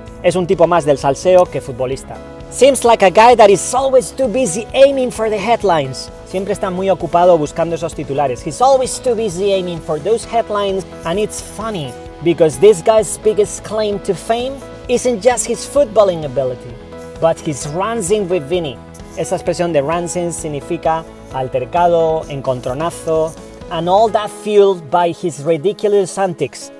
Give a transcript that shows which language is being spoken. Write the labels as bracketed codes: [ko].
[es] Es un tipo más del salseo que futbolista. [en] Seems like a guy that is always too busy aiming for the headlines. [es] Siempre está muy ocupado buscando esos titulares. [en] He's always too busy aiming for those headlines, and it's funny because this guy's biggest claim to fame isn't just his footballing ability, but his rancing with Vini. [es] Esa expresión de rancing significa altercado, encontronazo, [en] and all that fueled by his ridiculous antics.